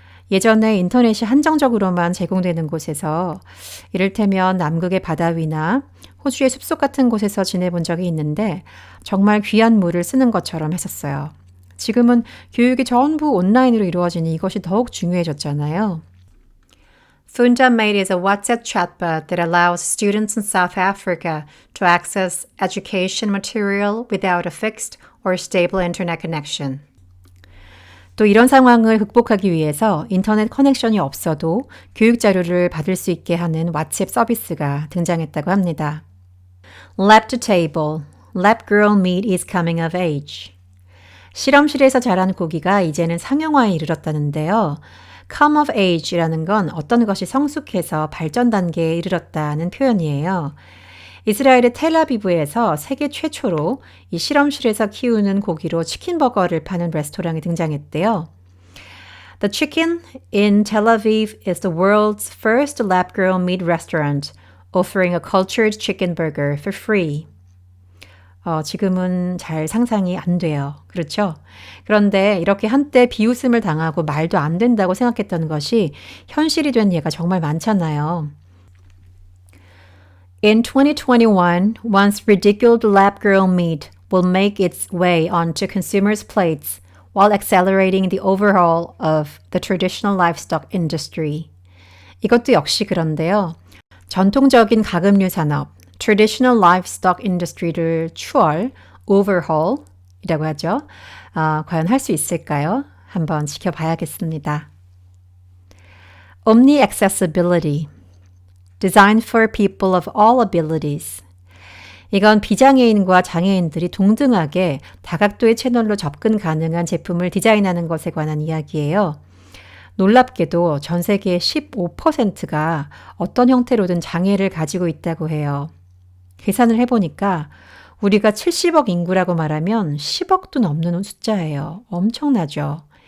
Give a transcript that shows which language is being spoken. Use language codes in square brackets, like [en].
[ko] 예전에 인터넷이 한정적으로만 제공되는 곳에서 이를테면 남극의 바다 위나 호주의 숲속 같은 곳에서 지내본 적이 있는데 정말 귀한 물을 쓰는 것처럼 했었어요. 지금은 교육이 전부 온라인으로 이루어지니 이것이 더욱 중요해졌잖아요. [en] Fundamate is a WhatsApp chatbot that allows students in South Africa to access education material without a fixed or stable internet connection. [ko] 또 이런 상황을 극복하기 위해서 인터넷 커넥션이 없어도 교육 자료를 받을 수 있게 하는 왓츠앱 서비스가 등장했다고 합니다. [en] Lab to table. Lab girl meat is coming of age. [ko] 실험실에서 자란 고기가 이제는 상용화에 이르렀다는데요. [en] come of age [ko] 라는 건 어떤 것이 성숙해서 발전 단계에 이르렀다는 표현이에요. 이스라엘의 텔아비브에서 세계 최초로 이 실험실에서 키우는 고기로 치킨버거를 파는 레스토랑이 등장했대요. [en] The Chicken in Tel Aviv is the world's first lab-grown meat restaurant, offering a cultured chicken burger for free. [ko] 지금은 잘 상상이 안 돼요. 그렇죠? 그런데 이렇게 한때 비웃음을 당하고 말도 안 된다고 생각했던 것이 현실이 된 예가 정말 많잖아요. [en] In 2021, once ridiculed lab-grown meat will make its way onto consumers' plates while accelerating the overhaul of the traditional livestock industry. [ko] 이것도 역시 그런데요. 전통적인 가금류 산업, [en] traditional livestock industry [ko] 를 추월, overhaul 이라고 하죠. 과연 할 수 있을까요? 한번 지켜봐야겠습니다. [en] Omni accessibility, designed for people of all abilities. [ko] 이건 비장애인과 장애인들이 동등하게 다각도의 채널로 접근 가능한 제품을 디자인하는 것에 관한 이야기예요. 놀랍게도 전 세계의 15%가 어떤 형태로든 장애를 가지고 있다고 해요. 계산을 해보니까 우리가 70억 인구라고 말하면 10억도 넘는 숫자예요. 엄청나죠?